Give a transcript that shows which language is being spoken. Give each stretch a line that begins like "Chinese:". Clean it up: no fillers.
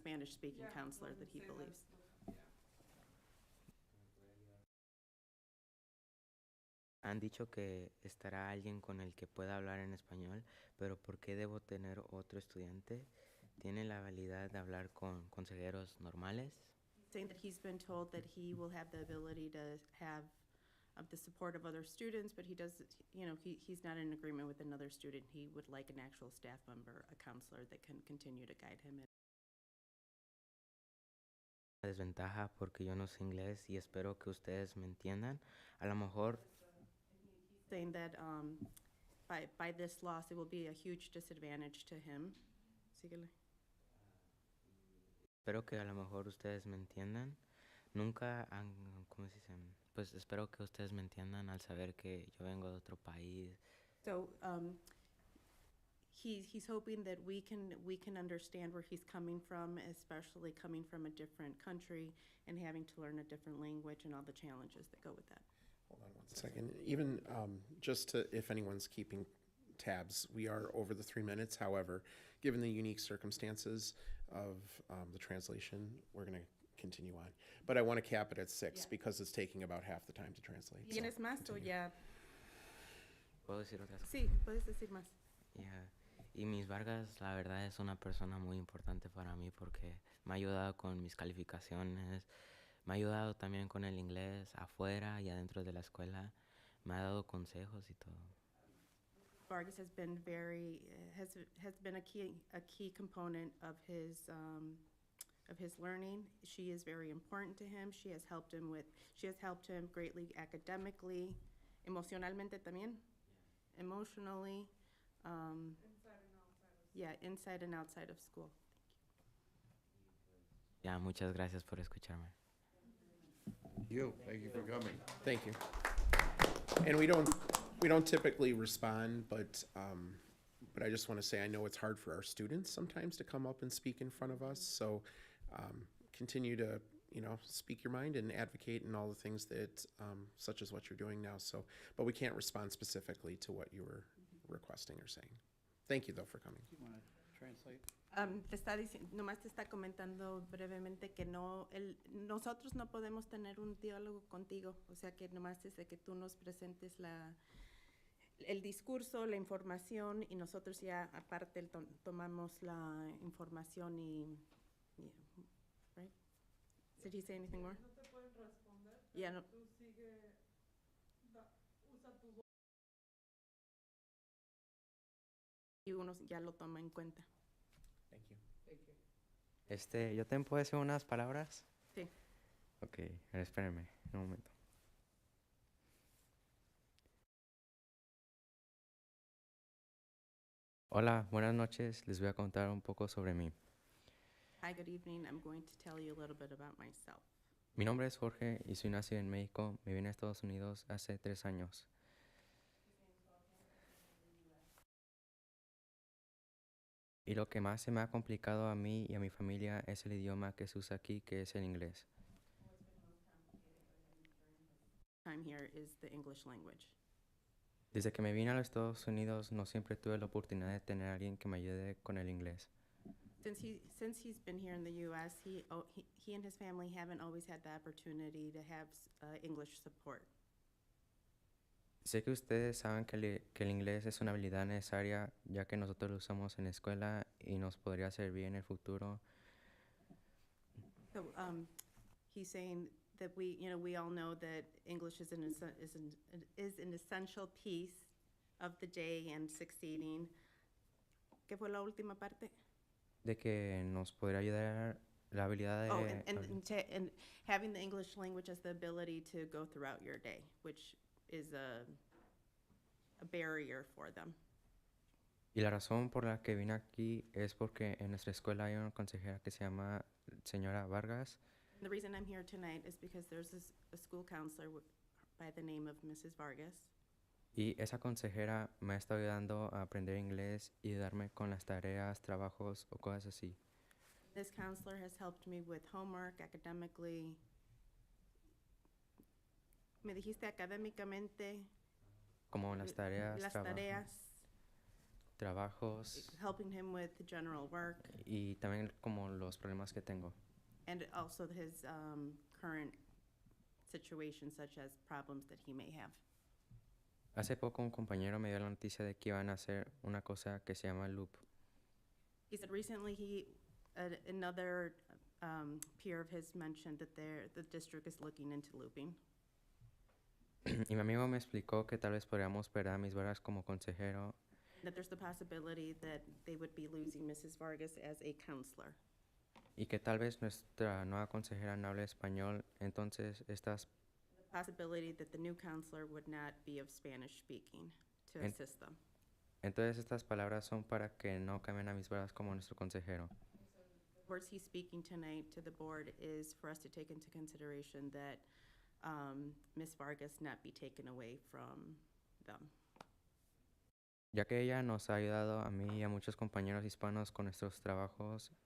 English: Spanish-speaking counselor that he believes.
Spanish: Han dicho que estará alguien con el que pueda hablar en español, pero ¿por qué debo tener otro estudiante? ¿Tiene la habilidad de hablar con consejeros normales?
English: Saying that he's been told that he will have the ability to have the support of other students, but he does, he's not in agreement with another student. He would like an actual staff member, a counselor that can continue to guide him.
Spanish: Desventaja porque yo no sé inglés y espero que ustedes me entiendan. A lo mejor
English: Saying that by this loss, it will be a huge disadvantage to him.
Spanish: Síguele. espero que a lo mejor ustedes me entiendan. Nunca han, ¿cómo se dice? Pues espero que ustedes me entiendan al saber que yo vengo de otro país.
English: So he's hoping that we can understand where he's coming from, especially coming from a different country and having to learn a different language and all the challenges that go with that. Hold on one second. Even just to, if anyone's keeping tabs, we are over the 3 minutes. However, given the unique circumstances of the translation, we're going to continue on. But I want to cap it at 6 Yeah. because it's taking about half the time to translate. so
Spanish: ¿Tienes más o
English: continue.
Spanish: ya? ¿Puedo decir otras cosas? Sí, puedes decir más.
English: Yeah.
Spanish: Y Miss Vargas, la verdad, es una persona muy importante para mí porque me ha ayudado con mis calificaciones, me ha ayudado también con el inglés afuera y adentro de la escuela, me ha dado consejos y todo.
English: Vargas has been has been a key component of his learning. She is very important to him. She has helped him greatly academically,
Spanish: emocionalmente también,
English: emotionally, inside and outside of school.
Spanish: Ya, muchas gracias por escucharme.
English: Thank you for coming. Thank you. And we don't typically respond, but I just want to say I know it's hard for our students sometimes to come up and speak in front of us. So continue to speak your mind and advocate and all the things that such as what you're doing now. So, but we can't respond specifically to what you were requesting or saying. Thank you though for coming. You want to translate?
Spanish: Nomás te está comentando brevemente que nosotros no podemos tener un diálogo contigo, o sea que nomás desde que tú nos presentes el discurso, la información y nosotros ya aparte tomamos la información y right?
English: Did he say anything more?
Spanish: No te pueden responder. Ya no. Tú sigue, usa tu voz. Y uno ya lo toma en cuenta.
English: Thank you.
Spanish: ¿Yo también puedo decir unas palabras? Sí. Ok, espérenme un momento. Hola, buenas noches. Les voy a contar un poco sobre mí.
English: Hi, good evening. I'm going to tell you a little bit about myself.
Spanish: Mi nombre es Jorge y soy nacido en México. Me vine a Estados Unidos hace 3 años. Y lo que más se me ha complicado a mí y a mi familia es el idioma que se usa aquí, que es el inglés.
English: Time here is the English language.
Spanish: Desde que me vine a los Estados Unidos no siempre tuve la oportunidad de tener a alguien que me ayude con el inglés.
English: Since he's been here in the U.S., he and his family haven't always had the opportunity to have English support.
Spanish: Sé que ustedes saben que el inglés es una habilidad necesaria, ya que nosotros lo usamos en la escuela y nos podría servir en el futuro.
English: So he's saying that we all know that English is an essential piece of the day and succeeding.
Spanish: ¿Qué fue la última parte? De que nos podría ayudar la habilidad de...
English: Oh, and having the English language as the ability to go throughout your day, which is a barrier for them.
Spanish: Y la razón por la que vine aquí es porque en nuestra escuela hay una consejera que se llama señora Vargas.
English: The reason I'm here tonight is because there's a school counselor by the name of Mrs. Vargas.
Spanish: Y esa consejera me ha estado ayudando a aprender inglés y ayudarme con las tareas, trabajos o cosas así.
English: This counselor has helped me with homework, academically.
Spanish: Me dijiste académicamente. Como las tareas, Las tareas. trabajos
English: Helping him with general work
Spanish: y también como los problemas que tengo.
English: and also his current situation, such as problems that he may have.
Spanish: Hace poco un compañero me dio la noticia de que iban a hacer una cosa que se llama loop.
English: He said recently another peer of his mentioned that the district is looking into looping.
Spanish: Y mi amigo me explicó que tal vez podríamos perder a mis Vargas como consejero
English: That there's the possibility that they would be losing Mrs. Vargas as a counselor.
Spanish: y que tal vez nuestra nueva consejera no hable español, entonces estas
English: The possibility that the new counselor would not be of Spanish speaking to En- assist them.
Spanish: Entonces estas palabras son para que no cambien a mis Vargas como nuestro consejero.
English: The words he's speaking tonight to the board is for us to take into consideration that Ms. Vargas not be taken away from them.
Spanish: Ya que ella nos ha ayudado a mí y a muchos compañeros hispanos con nuestros trabajos